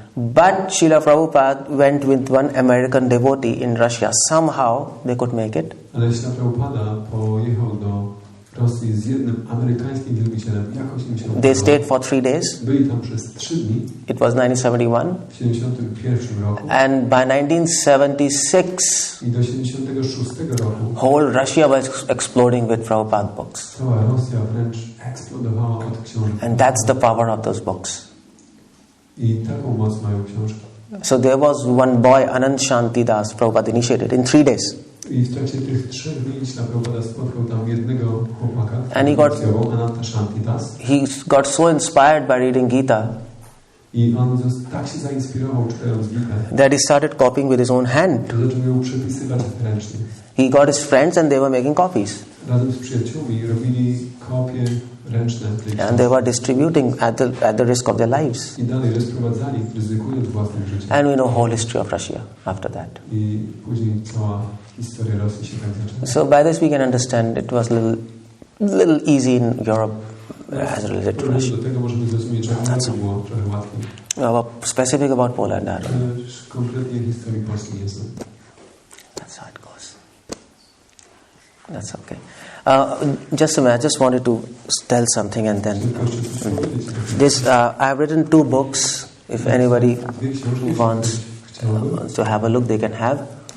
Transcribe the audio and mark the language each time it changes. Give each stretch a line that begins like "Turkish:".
English: But Srila Prabhupada went with one American devotee in Russia. Somehow they could make it.
Polish: Ale Srila Prabhupada pojechał do Rosji z jednym amerykańskim wielbicielem. Jakoś im się
English: They stayed for 3 days.
Polish: Byli tam przez 3 dni.
English: It was 1971.
Polish: W 1971 roku.
English: And by 1976,
Polish: I do 1976 roku
English: whole Russia was exploding with Prabhupada books.
Polish: cała Rosja wręcz eksplodowała od książek.
English: And that's the power of those books.
Polish: I taką moc mają książki.
English: So there was one boy, Anand Shantidas, Prabhupada initiated in 3 days.
Polish: I w trakcie tych 3 dni Śla Prabhupada spotkał tam jednego chłopaka, Ananta Shantidas.
English: He got so inspired by reading Gita
Polish: I on tak się zainspirował czytając Gitę,
English: that he started copying with his own hand.
Polish: że zaczął ją przepisywać ręcznie.
English: He got his friends and they were making copies.
Polish: Razem z przyjaciółmi robili kopie ręczne tej
English: And they were distributing at the risk of their lives.
Polish: I dalej rozprowadzali, ryzykując własnym życiem.
English: And we know whole history of Russia after that.
Polish: I później cała historia Rosji się tak zaczęła.
English: So by this we can understand it was little easy in Europe as related to Russia.
Polish: Do tego możemy zrozumieć, że to było trochę łatwiej.
English: Specific about Poland, I don't know.
Polish: Ale konkretnie historii Polski nie znam.
English: That's how it goes. That's okay. Just a minute. I just wanted to tell something and then this. I have written 2 books. If anybody wants to have a look, they can have.